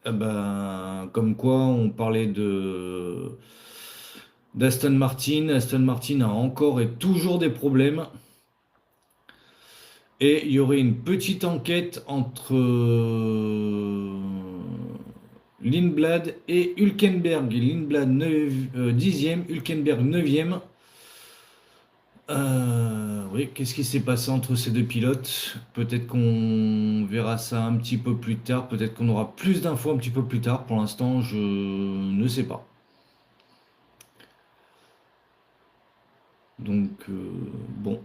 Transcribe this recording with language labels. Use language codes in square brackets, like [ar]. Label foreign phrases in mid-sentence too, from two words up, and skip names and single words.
[fr] Comme quoi, on parlait d'Aston Martin. Aston Martin a encore et toujours des problèmes. Et il y aurait une petite enquête entre Lindblad et Hülkenberg. Lindblad 10e, Hülkenberg 9e. Oui, qu'est-ce qui s'est passé entre ces deux pilotes? Peut-être qu'on verra ça un petit peu plus tard. Peut-être qu'on aura plus d'infos un petit peu plus tard. Pour l'instant, je ne sais pas. Donc, bon.